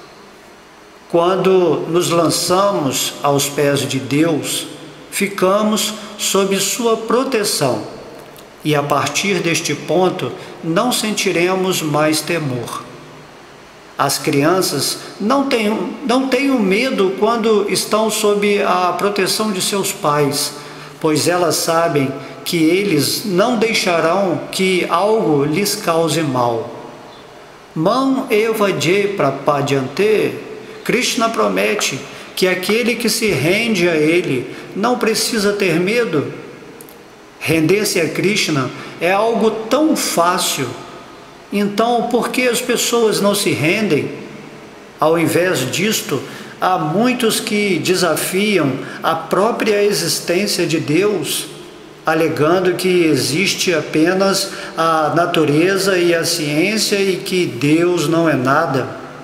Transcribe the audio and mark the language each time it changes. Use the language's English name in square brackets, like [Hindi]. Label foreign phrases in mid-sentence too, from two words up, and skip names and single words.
[Portuguese] Quando nos lançamos aos pés de Deus, ficamos sob sua proteção e a partir deste ponto não sentiremos mais temor. As crianças não tenham medo quando estão sob a proteção de seus pais, pois elas sabem que eles não deixarão que algo lhes cause mal. [Sanskrit] माम् एव ये प्रपद्यन्ते. [Portuguese] Krishna promete que aquele que se rende a Ele não precisa ter medo. Render-se a Krishna é algo tão fácil. Então, por que as pessoas não se rendem? Ao invés disto, há muitos que desafiam a própria existência de Deus, alegando que existe apenas a natureza e a ciência e que Deus não é nada.